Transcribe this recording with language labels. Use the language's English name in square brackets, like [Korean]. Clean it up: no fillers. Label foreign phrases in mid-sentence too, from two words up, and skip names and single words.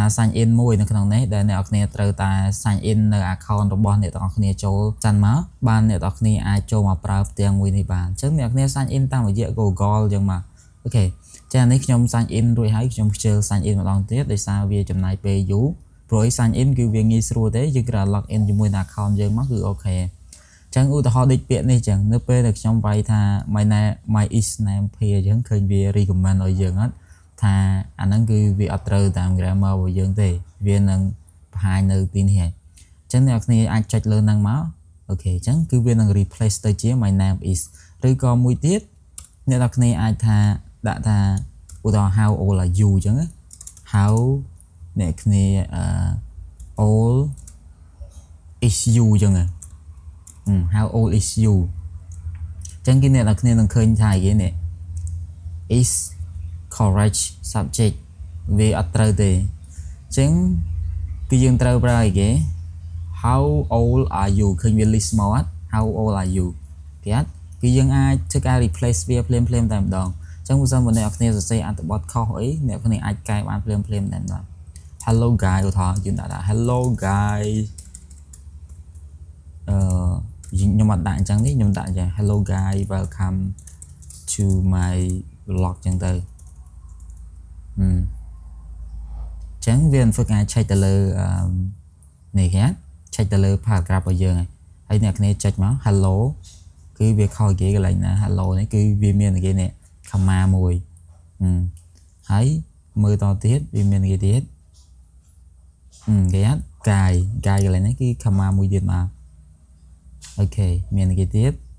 [English] sign in [Khmer] មួយនៅក្នុងនេះដែលអ្នកនរគ្នាត្រូវតែ [English] sign in [Khmer] នៅ account របស់អ្នកនរគ្នាចូលចាន់មកបានអ្នកនរគ្នាអាចចូលមកប្រើផ្ទាំងមួយនេះបានចឹងអ្នកនរគ្នា [English] sign in [Khmer] តាមរយៈ Google ចឹងមកអូខេចានេះខ្ញុំ [English] sign in [Khmer] រួចហើយខ្ញុំខ្ជិល [English] sign in [Khmer] ម្ដងទៀតដោយសារវា ចំណាយពេលយូរព្រោះ [English] sign in [Khmer] គឺវាងាយស្រួលទេយើងគ្រាន់ [English] log in [Khmer] ជាមួយនឹង account យើងមកគឺអូខេចឹងឧទាហរណ៍ដូចពាក្យនេះចឹងនៅពេលដែលខ្ញុំវាយថា [English] my is name page [Khmer] ចឹងឃើញវា recommend ឲ្យយើងអត់ថា អាហ្នឹងគឺវាអត់ត្រូវតាម grammar របស់យើងទេវានឹងបង្ហាញនៅទីនេះហើយចឹងអ្នកគ្នាអាចចុចលើហ្នឹងមកអូខេចឹងគឺវានឹង replace ទៅជា [English] my name is [Khmer] ឬក៏មួយទៀតអ្នកគ្នាអាចថាដាក់ថាឧទាហរណ៍ [English] how old are you [Khmer] ចឹង how អ្នកគ្នា [English] old is you [Khmer] ចឹង [English] how old is you [Khmer] ចឹងគឺអ្នកនរគ្នានឹងឃើញថាគេនេះ [English] is correct subject [Khmer] វាអត់ត្រូវទេចឹងគឺយើងត្រូវប្រើអីគេ [English] how old are you [Khmer] ឃើញវា list មកអត់ [English] how old are you [Khmer] គេអត់គឺយើងអាចធ្វើការ replace វាភ្លាមតែម្ដងចឹងបើសិនអ្នកនរគ្នាសរសេរអត្ថបទខុសអីអ្នកគ្នាអាចកែបានភ្លាមតែម្ដង [English] hello guys [Khmer] ឧទាហរណ៍យើងដាក់ថា [English] hello guys [Khmer] ខ្ញុំអត់ដាក់អញ្ចឹងនេះខ្ញុំដាក់យ៉ាង [English] hello guys welcome to my vlog [Khmer] ចឹងទៅចឹង វាធ្វើការឆែកទៅលើនេះគេឆែកទៅលើ paragraph របស់យើងហើយអ្នកគ្នាចុចមក hello គឺវាខុសគេកន្លែងណា hello នេះគឺវាមានគេនេះ comma មួយហើយមើលតទៀតវាមានគេទៀតគេអត់ guy កន្លែងនេះគឺ comma មួយទៀតមកអូខេមានគេទៀត